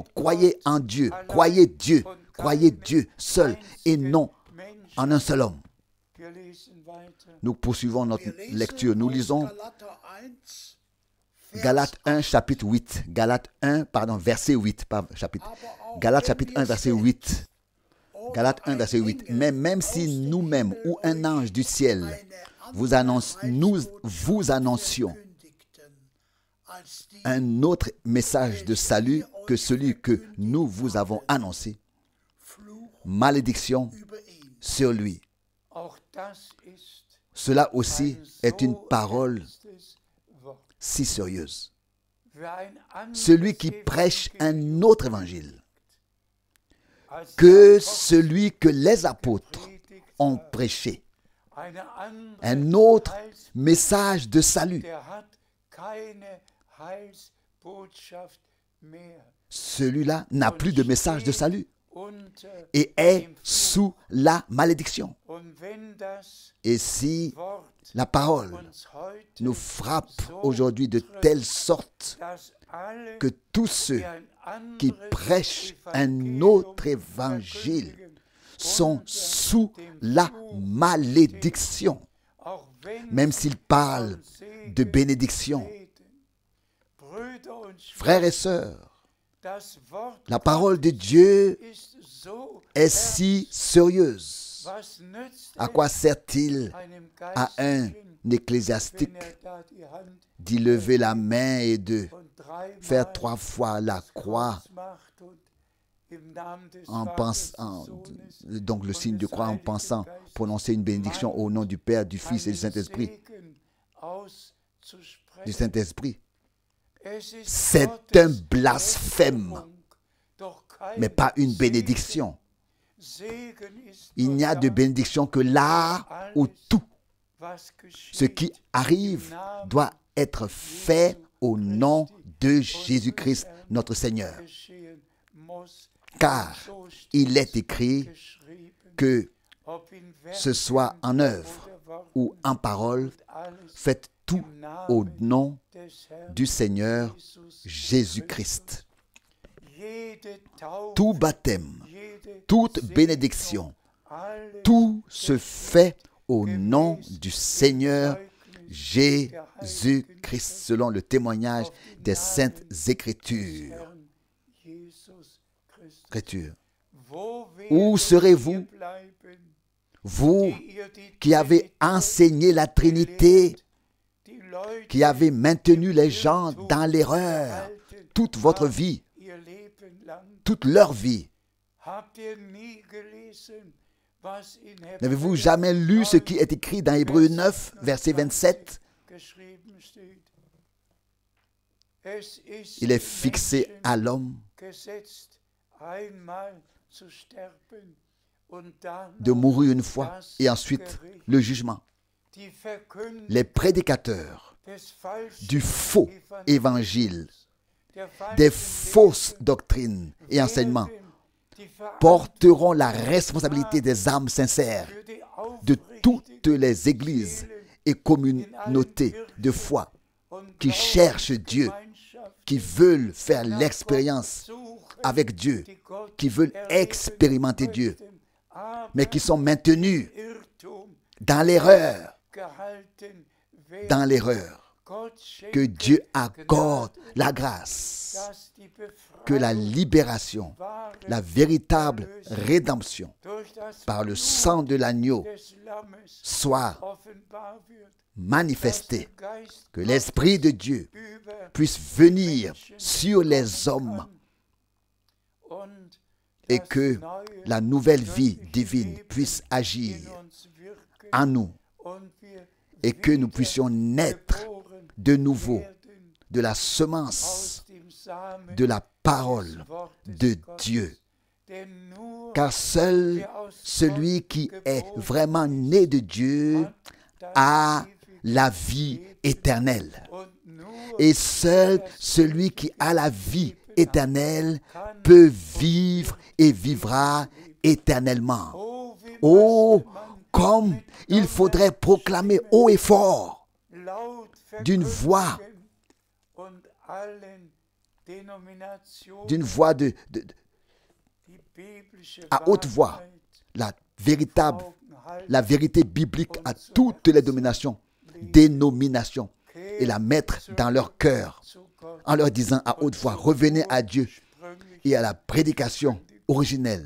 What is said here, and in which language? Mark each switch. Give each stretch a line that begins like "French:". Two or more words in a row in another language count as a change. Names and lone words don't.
French: Croyez en Dieu, croyez Dieu seul et non en un seul homme. Nous poursuivons notre
German: Wir lesen
French: lecture. Nous
German: aus
French: lisons
German: Galater 1, Vers
French: Galates 1, chapitre 8. Galates 1, pardon, verset 8. Pas chapitre.
German: Aber auch
French: Galates
German: wenn
French: chapitre
German: wir
French: 1, verset
German: selbst
French: 8.
German: oder
French: Galates 1,
German: ein
French: verset 8.
German: Engel
French: Mais même
German: aus
French: si
German: dem
French: nous-mêmes
German: Himmel
French: ou un ange du ciel
German: eine
French: nous
German: andere
French: vous annoncions
German: verkündigten, als die
French: un autre message de salut que celui que nous vous avons annoncé,
German: Fluch
French: malédiction
German: über ihn.
French: sur lui.
German: Auch das ist
French: Cela aussi
German: ein
French: est une
German: so
French: parole
German: ernstes Wort.
French: si sérieuse.
German: Wer ein anderes
French: Celui qui prêche
German: Evangelium
French: un autre évangile
German: als
French: que
German: der
French: celui que les apôtres
German: predigt
French: ont
German: hat,
French: prêché,
German: eine andere
French: un autre
German: Heils-
French: message de salut,
German: der hat keine Heilsbotschaft mehr
French: celui-là n'a plus de message de salut
German: unter
French: et est
German: dem Fluch.
French: sous la malédiction.
German: Und wenn das
French: Et si
German: Wort
French: la parole
German: uns heute
French: nous frappe aujourd'hui de telle sorte
German: dass alle,
French: que tous ceux
German: die ein
French: qui
German: anderes
French: prêchent un
German: Evangelium
French: autre évangile
German: verkündigen,
French: sont
German: unter
French: sous
German: dem
French: la
German: Fluch
French: malédiction,
German: auch wenn
French: même
German: sie
French: s'ils parlent
German: von Segen
French: de bénédiction.
German: reden. Brüder und
French: Frères et
German: Schwestern,
French: sœurs,
German: das Wort
French: la parole de Dieu
German: ist so
French: est si sérieuse.
German: was nützt
French: À quoi sert-il
German: einem
French: à un
German: Geistlichen,
French: ecclésiastique
German: wenn da die Hand
French: d'y lever la main et de
German: und dreimal
French: faire 3 fois la croix
German: Kreuz macht und im Namen des
French: en
German: Vaters,
French: pensant,
German: des Sohnes
French: donc le signe de
German: und des
French: croix en
German: Heiligen
French: pensant
German: Geistes
French: prononcer une bénédiction au nom du Père, du Fils et du
German: einen
French: Saint-Esprit.
German: Segen auszusprechen.
French: Du Saint-Esprit.
German: Es ist
French: C'est
German: Gottes
French: un blasphème,
German: Rettung, doch kein
French: mais pas une
German: Segen.
French: bénédiction.
German: Segen ist
French: Il
German: nur
French: n'y a de
German: das,
French: bénédiction que là où tout
German: was geschieht
French: ce qui arrive doit être fait au nom de Jésus-Christ, notre Seigneur.
German: geschehen muss.
French: Car
German: So steht
French: il est écrit
German: geschrieben,
French: que
German: ob in
French: ce soit en œuvre
German: oder Wort,
French: ou en parole,
German: alles
French: faites tout
German: im Namen
French: au nom
German: des Herrn
French: du Seigneur
German: Jesus
French: Jésus-Christ.
German: Jede Taufe,
French: Tout baptême,
German: jede
French: toute
German: Segnung,
French: bénédiction,
German: alles
French: tout se fait au nom du Seigneur Jésus-Christ, selon le témoignage des saintes Écritures.
German: Herrn Jesus Christus.
French: Écritures.
German: Wo
French: Où
German: werdet
French: serez-vous,
German: ihr bleiben,
French: vous
German: die ihr die
French: qui avez
German: Trinität
French: enseigné la Trinité,
German: die Leute
French: qui avez maintenu les gens dans l'erreur
German: gehalten
French: toute votre
German: haben,
French: vie,
German: ihr Leben lang?
French: toute leur vie?
German: Habt ihr nie gelesen, was in
French: N'avez-vous
German: Hebräer
French: jamais lu ce qui est écrit dans Hébreux 9, verset 27?
German: geschrieben steht? Es ist
French: Il est
German: dem
French: fixé
German: Menschen
French: à l'homme
German: gesetzt, einmal zu sterben und danach
French: de mourir une fois
German: das
French: et ensuite
German: Gericht.
French: le jugement.
German: Die Verkündigung
French: Les prédicateurs
German: des falschen
French: du faux évangile,
German: der
French: des
German: falschen
French: fausses
German: Lehre
French: doctrines et enseignements
German: werden die
French: porteront la responsabilité des âmes sincères
German: für die
French: de toutes
German: aufrichtigen
French: les églises et communautés de foi
German: und
French: qui cherchent Dieu,
German: Glaubensgemeinschaften
French: qui veulent faire
German: nach
French: l'expérience
German: Gott suchen,
French: avec Dieu,
German: die Gott
French: qui veulent
German: erleben
French: expérimenter Dieu,
German: möchten, aber
French: mais qui sont maintenus
German: Irrtum
French: dans l'erreur,
German: gehalten werden.
French: dans l'erreur.
German: Gott
French: Que
German: schenke
French: Dieu accorde
German: Gnade,
French: la grâce,
German: dass die
French: que la
German: Befreiung
French: libération,
German: wahre
French: la véritable rédemption
German: durch das
French: par le
German: Blut
French: sang de l'agneau
German: des Lammes
French: soit
German: offenbar wird,
French: manifestée,
German: dass der Geist
French: que l'Esprit de Dieu
German: über
French: puisse venir sur les hommes
German: und
French: et
German: das
French: que
German: neue
French: la nouvelle vie
German: göttliche
French: divine
German: Leben
French: puisse agir
German: in uns wirken
French: en nous
German: und wir
French: et que nous
German: wieder
French: puissions naître
German: geboren
French: de nouveau
German: werden
French: de la semence
German: aus dem Samen
French: de la
German: des
French: parole
German: Wortes
French: de
German: Gottes.
French: Dieu.
German: Denn nur
French: Car seul
German: wer aus
French: celui
German: Gott
French: qui est
German: geboren
French: vraiment né de Dieu
German: hat das
French: a
German: ewige
French: la vie éternelle.
German: und nur
French: Et seul celui qui a la vie éternelle peut vivre et vivra éternellement.
German: oh, wie
French: Oh,
German: müsste man
French: comme
German: mit
French: il faudrait proclamer haut et fort
German: laut
French: d'une voix,
German: verkündigen und allen Denominationen
French: d'une voix
German: die biblische
French: à haute voix,
German: Wahrheit
French: la véritable
German: vor Augen
French: la vérité biblique à toutes les dénominations et la mettre dans leur cœur en leur disant à haute voix, revenez à Dieu et à la prédication originelle.